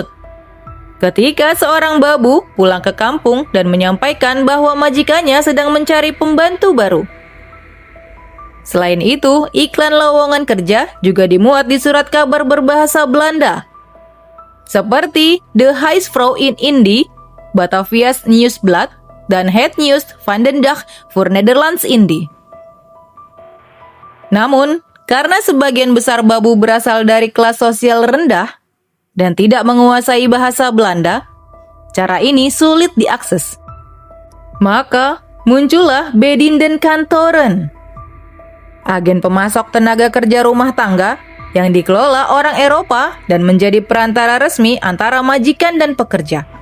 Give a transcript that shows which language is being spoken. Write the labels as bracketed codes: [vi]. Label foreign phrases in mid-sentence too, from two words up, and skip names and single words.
[id] Ketika seorang babu pulang ke kampung dan menyampaikan bahwa majikannya sedang mencari pembantu baru. Selain itu, iklan lowongan kerja juga dimuat di surat kabar berbahasa Belanda, seperti De Huisvrouw in Indie, Batavia's Nieuwsblad, dan Het Nieuws van den Dag voor Nederlands Indie. Namun, karena sebagian besar babu berasal dari kelas sosial rendah dan tidak menguasai bahasa Belanda, cara ini sulit diakses. Maka, muncullah Bediendenkantoren, agen pemasok tenaga kerja rumah tangga yang dikelola orang Eropa dan menjadi perantara resmi antara majikan dan pekerja.